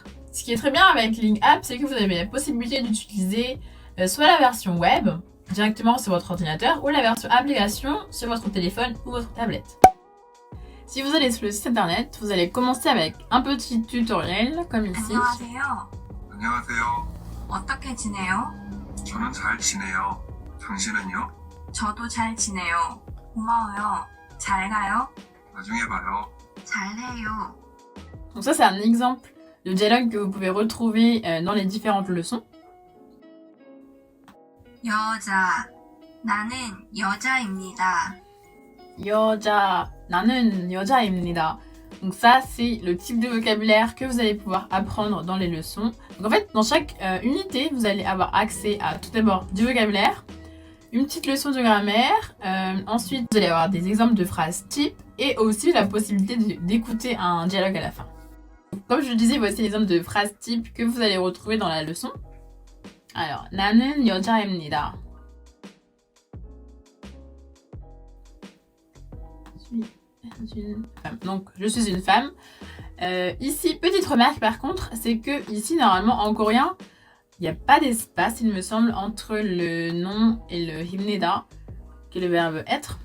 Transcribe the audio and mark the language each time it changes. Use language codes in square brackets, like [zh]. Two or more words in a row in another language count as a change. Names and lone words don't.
[fr] Ce qui est très bien avec Linguap, c'est que vous avez la possibilité d'utiliser soit la version web, directement sur votre ordinateur, ou la version application sur votre téléphone ou votre tablette. Si vous allez sur le site internet, vous allez commencer avec un petit tutoriel, comme ici. [ko] 안녕하세요. 어떻게 지내요? 저는 잘 지내요. 당신은요? 저도 잘 지내요. 고마워요. 잘 가요? 나중에 봐요. 잘해요. [fr] Donc ça, c'est un exemple de dialogue que vous pouvez retrouver dans les différentes leçons. [ko] 여자. 나는 여자입니다. 여자, 나는 여자입니다. [fr] Donc ça, c'est le type de vocabulaire que vous allez pouvoir apprendre dans les leçons. Donc en fait, dans chaque unité, vous allez avoir accès à tout d'abord du vocabulaire, une petite leçon de grammaire, ensuite vous allez avoir des exemples de phrases types et aussi la possibilité d'écouter un dialogue à la fin. Donc, comme je le disais, voici l'exemple de phrases types que vous allez retrouver dans la leçon. Alors, [ko] 나는 여자입니다. [fr] Une femme. Donc, je suis une femme. Ici, petite remarque par contre, c'est que ici, normalement, en coréen, il n'y a pas d'espace, il me semble, entre le nom et le himneda, qui est le verbe être.